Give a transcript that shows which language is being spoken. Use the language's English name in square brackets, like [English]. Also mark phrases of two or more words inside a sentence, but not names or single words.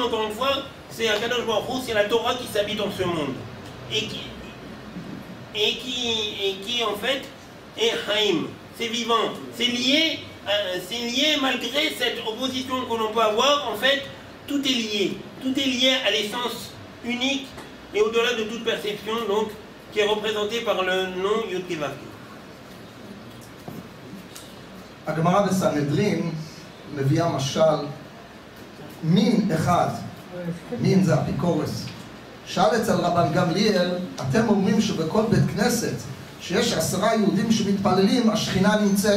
[French] Encore une fois, c'est [Hebrew] הקדוש ברוך הוא, [French] c'est la Torah qui s'habille dans ce monde et qui en fait est Haim, c'est vivant, c'est lié malgré cette opposition que l'on peut avoir en fait tout est lié à l'essence unique et au-delà de toute perception, donc, qui est représentée par le nom Yud-Kei Vav-Kei. [Hebrew] הגמרא בסנהדרין מביאה משל מין אחד, מין זה אפיקורס. שאל אצל רבן גמליאל, אתם אומרים שבכל בית כנסת שיש 10 יהודים שמתפללים, השכינה נמצאת.